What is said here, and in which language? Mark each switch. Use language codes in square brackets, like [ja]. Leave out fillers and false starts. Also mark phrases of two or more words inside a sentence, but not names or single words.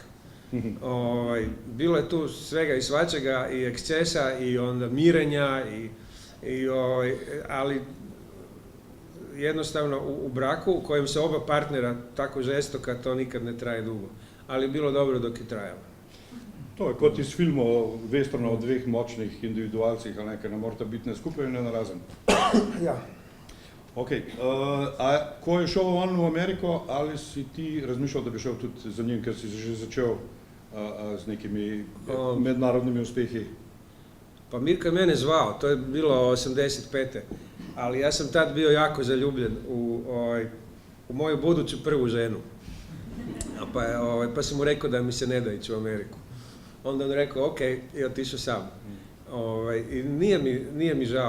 [hr] Bilo je tu svega i svačega i ekscesa i onda mirenja ali jednostavno u braku u kojem se oba partnera tako žestoka, to nikad ne traje dugo. Ali je bilo dobro dok je trajalo. [sl] To je kot iz filmov westerna o dveh močnih individualcih, ali nekaj, ne morata biti ne skupaj in ne narazen. Ja. Ok, a ko je šel on v Ameriko, ali si ti razmišljal, da bi šel tudi za njim, ker si že začel z nekimi mednarodnimi uspehi? [hr] Pa Mirko je mene zvao, to je bilo 85. Ali ja sam tad bio jako zaljubljen u moju buduću prvu ženu. Pa sam mu rekao da mi se ne da ići u Ameriku. Onda on rekao, ok, i otišao sam. I nije mi žao.